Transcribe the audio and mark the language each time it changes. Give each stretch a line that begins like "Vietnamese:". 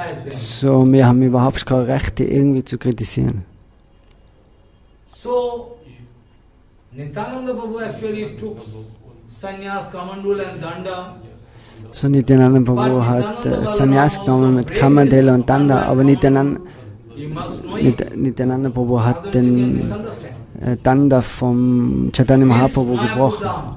German: So, wir haben überhaupt kein Recht, die irgendwie zu kritisieren.
English: So, Nityananda-Prabhu actually took sannyas, kamandul and danda.
German: So Nityananda-Prabhu hat Sannyas genommen mit Kamandela und Danda, aber Nityananda-Prabhu hat den Danda vom Chaitanya Mahaprabhu gebrochen.